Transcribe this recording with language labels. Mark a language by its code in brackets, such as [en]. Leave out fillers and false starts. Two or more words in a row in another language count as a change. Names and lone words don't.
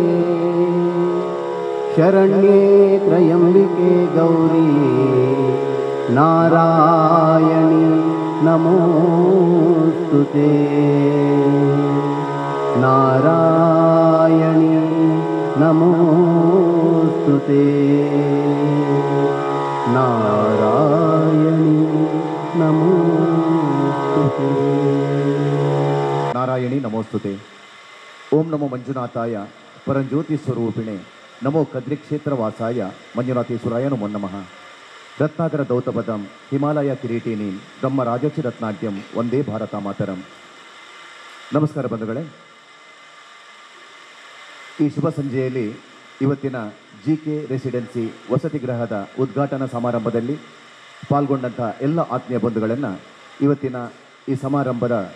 [sa] शरण्ये त्र्यम्बिके गौरी नारायणी नमोस्तुते नारायणी नमोस्तुते नारायणी नमोस्तुते नारायणी नमोस्तुते। ओम नमो मंजुनाथाय परंज्योति स्वरूपिणे नमो कद्रिक्षेत्रवासाय मंजुनाथेश्वराय नमो नमः। रत्नाकर दौतपदं हिमालय ಕಿರೀಟಿನಿ ಬ್ರಹ್ಮ ರಾಜರ್ಷಿ ರತ್ನಾಢ್ಯಂ ವಂದೇ ಭಾರತ ಮಾತರಂ। [kn] ನಮಸ್ಕಾರ ಬಂಧುಗಳೇ, ಈ ಶುಭ ಸಂಜೆಯಲ್ಲಿ ಇವತ್ತಿನ ಜಿಕೆ ರೆಸಿಡೆನ್ಸಿ ವಸತಿ ಗೃಹದ ಉದ್ಘಾಟನಾ ಸಮಾರಂಭದಲ್ಲಿ ಪಾಲ್ಗೊಂಡಂಥ ಎಲ್ಲ ಆತ್ಮೀಯ ಬಂಧುಗಳನ್ನು ಇವತ್ತಿನ ಈ ಸಮಾರಂಭದ